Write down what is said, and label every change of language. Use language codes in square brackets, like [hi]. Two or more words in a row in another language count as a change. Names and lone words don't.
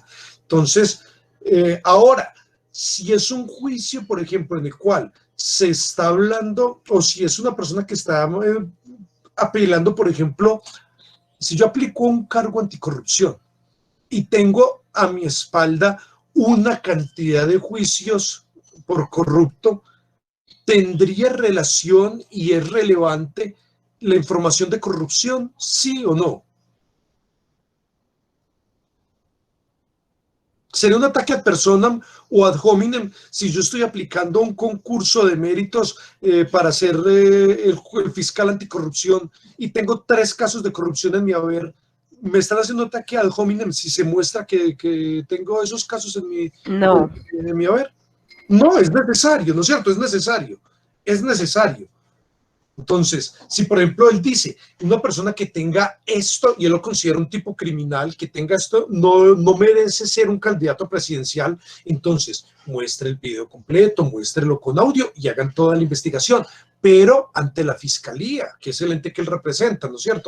[es] Entonces, ahora, si es un juicio, por ejemplo, en el cual se está hablando, o si es una persona que está apelando, por ejemplo, si yo aplico un cargo anticorrupción y tengo a mi espalda una cantidad de juicios por corrupto, ¿tendría relación y es relevante la información de corrupción? ¿Sí o no? ¿Sería un ataque [la] ad personam [es] o [la] ad hominem [es] si yo estoy aplicando un concurso de méritos para ser el fiscal anticorrupción y tengo 3 casos de corrupción en mi haber? ¿Me están haciendo ataque [la] ad hominem [es] si se muestra que tengo esos casos en mi haber? No, es necesario, ¿no es cierto? Es necesario. Es necesario. Entonces, si por ejemplo él dice, una persona que tenga esto, y él lo considera un tipo criminal, que tenga esto, no merece ser un candidato presidencial, entonces muestre el video completo, muéstrelo con audio y hagan toda la investigación, pero ante la fiscalía, que es el ente que él representa, ¿no es cierto?